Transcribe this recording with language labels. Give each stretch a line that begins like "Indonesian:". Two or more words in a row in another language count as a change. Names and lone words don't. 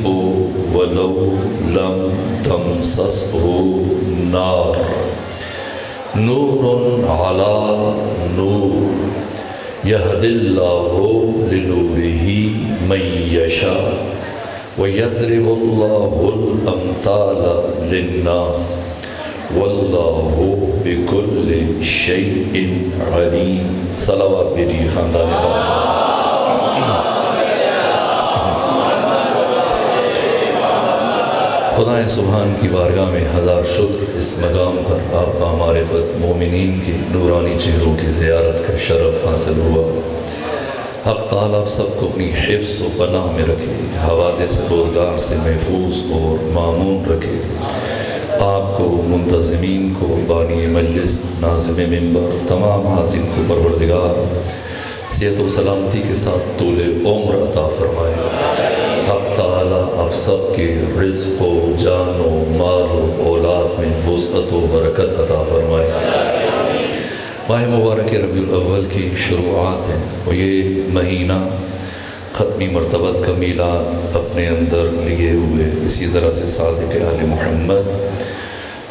Arabic: ولو لم تمسسه نار نور على نور يهدي الله لنوره من يشاء ويضرب الله الأمثال للناس والله بكل شيء عليم
Urdu: صلوات بجی خاندان خدا سبحان کی بارگاہ میں ہزار شکر اس مقام پر آپ بامعرفت مومنین کی نورانی چہروں کی زیارت کا شرف حاصل ہوا حق تعالیٰ سب کو اپنی حفظ و پناہ میں رکھے حوادث روزگار سے محفوظ اور مامون رکھے آپ کو منتظمین کو بانی مجلس ناظم ممبر تمام حاضرین کو پروردگار صحت و سلامتی کے ساتھ طول عمر عطا فرمائے حق تعالیٰ آپ سب کے رزق و جان و مال و اولاد میں وسعت و برکت عطا فرمائے ماہ مبارک ربیع الاول کی شروعات ہیں اور یہ مہینہ ختمی مرتبت کا میلاد اپنے اندر لیے ہوئے اسی طرح سے صادق آل محمد تو